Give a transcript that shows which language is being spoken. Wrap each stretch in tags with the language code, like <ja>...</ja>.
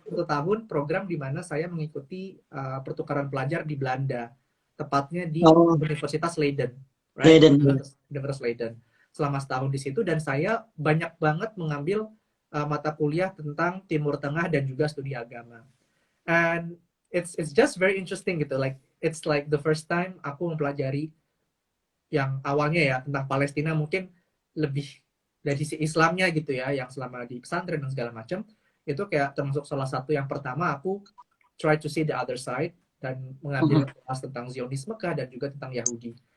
<id>1 tahun program di mana saya mengikuti pertukaran pelajar di Belanda, tepatnya di Oh, Universitas Leiden, right? Leiden. Universitas Leiden. Selama setahun di situ, dan saya banyak banget mengambil mata kuliah tentang Timur Tengah dan juga studi agama.</id> <en>And it's just very interesting gitu. Like it's like the first time</en> <id>aku mempelajari yang awalnya ya tentang Palestina mungkin lebih dari sisi Islamnya gitu ya, yang selama di pesantren dan segala macam, itu kayak termasuk salah satu yang pertama aku</id> <en>try to see the other side,</en> <id>dan Hmm. mengambil kelas tentang Zionisme kah dan juga tentang Yahudi.</id>